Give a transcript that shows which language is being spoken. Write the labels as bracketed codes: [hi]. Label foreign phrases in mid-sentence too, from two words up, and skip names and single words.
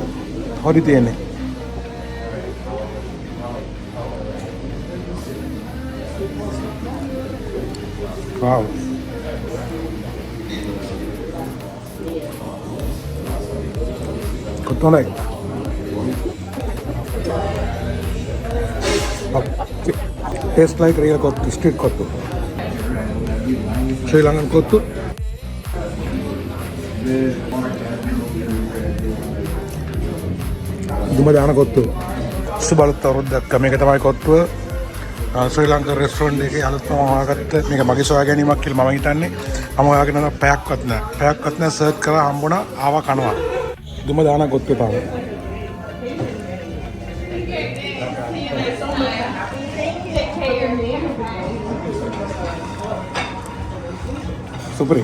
[si] හොරි තියෙන්නේ. wow. කොත්තු හොඳයි. [en] Tastes like real kottu, street kottu. Sri Lankan kottu. [si] දුම දාන කොත්තු. සුබ අලුත් අවුරුද්දක් මේක තමයි කොත්තුව. ශ්‍රී ලංකා රෙස්ටොරන්ට් එකේ අලුත්ම හොයාගත්ත මේක මගේ සොයා ගැනීමක් කියලා මම හිතන්නේ. මම හොයාගෙන නම් පැයක්වත් නැහැ. පැයක්වත් නැහැ සර්ච් කරලා හම්බුණා ආවා කනවා. දුම දාන කොත්තුව තමයි. සුපරි.